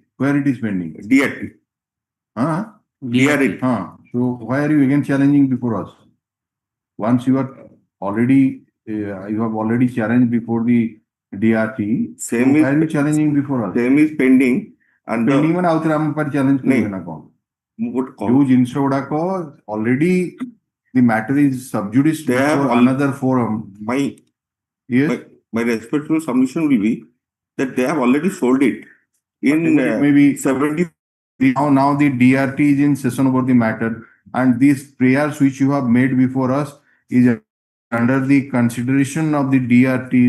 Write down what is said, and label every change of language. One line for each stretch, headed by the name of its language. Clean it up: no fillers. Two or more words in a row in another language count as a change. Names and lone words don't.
English: Where it is pending? DRT. Huh? DRT. Huh? So why are you again challenging before us? Once you are already, you have already challenged before the DRT. Same so is, why are you challenging before us? Same is pending. And
Odia: pending ମାନେ ଆଉଥରେ ଆମ ପାଇଁ challenge କରିବେ ନା କଣ? ଯୋଉ ଜିନିଷ ଗୁଡାକ
English: already the matter is sub judice before another forum. My respectful submission will be that they have already sold it in maybe 70. Now the DRT is in session over the matter, and these prayers which you have made before us is under the consideration of the DRT.